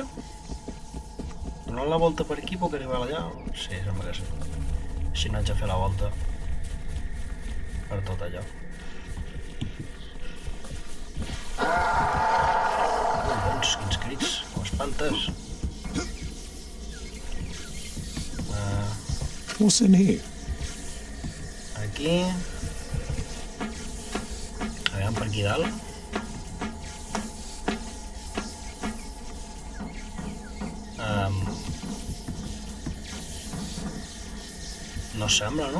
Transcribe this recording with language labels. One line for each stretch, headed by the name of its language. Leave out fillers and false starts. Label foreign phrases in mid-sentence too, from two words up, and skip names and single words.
Catalan: Donant la volta per aquí puc arribar allà? Sí, sembla que sí. Així no haig de fer la volta per tot allò. Doncs, quins crits, com espantes.
English: What's in here?
Catalan: Aquí. Aviam per aquí dalt. No sembla, no?